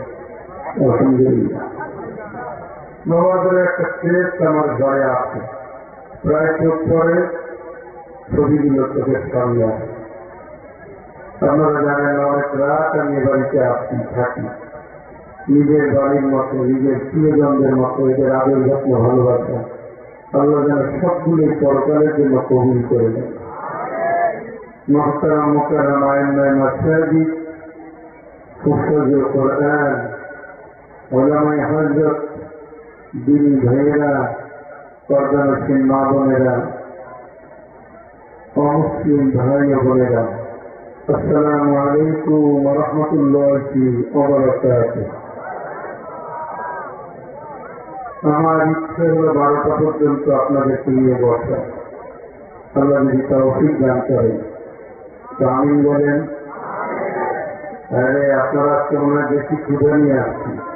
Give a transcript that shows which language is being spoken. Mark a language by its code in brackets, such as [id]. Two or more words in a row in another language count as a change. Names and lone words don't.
[bn] আলহামদুলিল্লাহ, নবাবের একটা ক্রেজ আমার ঘরে আছে, প্রায় চোখ পরে ছবিগুলো চোখের সামনে আসে। আপনারা জানেন অনেক রাত আমি এ বাড়িতে আসি, থাকি, নিজের বাড়ির মতো, নিজের প্রিয়জনদের মতো এদের আদর যত্ন ভালোবাসা আল্লাহ যেন সবগুলি পরকালের জন্য কবুল করে দেন। [ur] محترم مکرم ائمہ مساجد، حفاظ قرآن، علماء حضرت, [bn] দিনী ভাইয়েরা, পর্দানসীন মা বোনেরা, অমুসলিম ভাই ও বোনেরা, [ar] السلام عليكم و رحمة الله و بركاته. [bn] আমার ইচ্ছে হলো 12টা পর্যন্ত আপনাদেরকে নিয়ে বসা, আল্লাহ যদি তৌফিক দান করেন। আমিন বলেন। আরে আপনারা আজকে মনে হয় বেশি ক্ষুধা নিয়ে আসছি।